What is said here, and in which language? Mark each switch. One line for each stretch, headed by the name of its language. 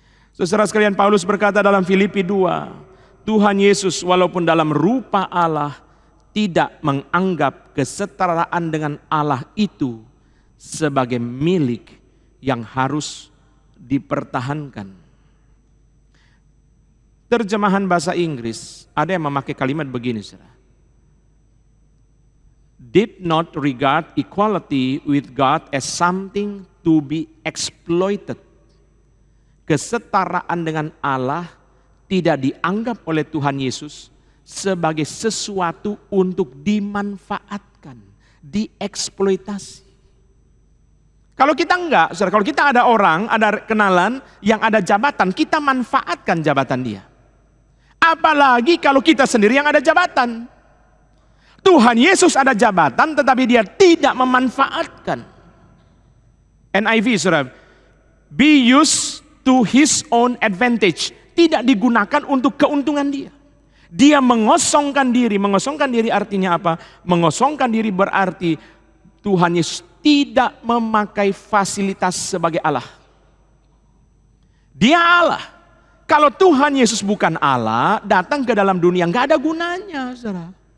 Indonesian: Saudara sekalian, Paulus berkata dalam Filipi 2, Tuhan Yesus walaupun dalam rupa Allah tidak menganggap kesetaraan dengan Allah itu sebagai milik yang harus dipertahankan. Terjemahan bahasa Inggris, ada yang memakai kalimat begini, saudara.
English: Did not regard equality with God as something to be exploited.
Indonesian: Kesetaraan dengan Allah tidak dianggap oleh Tuhan Yesus sebagai sesuatu untuk dimanfaatkan, dieksploitasi. Kalau kita enggak, saudara, kalau kita ada orang, ada kenalan yang ada jabatan, kita manfaatkan jabatan dia. Apalagi kalau kita sendiri yang ada jabatan. Tuhan Yesus ada jabatan tetapi dia tidak memanfaatkan.
English: NIV,
Indonesian: saudara,
English: be used to his own advantage.
Indonesian: Tidak digunakan untuk keuntungan dia. Dia mengosongkan diri. Mengosongkan diri artinya apa? Mengosongkan diri berarti Tuhan Yesus tidak memakai fasilitas sebagai Allah. Dia Allah. Kalau Tuhan Yesus bukan Allah, datang ke dalam dunia nggak ada gunanya, saudara.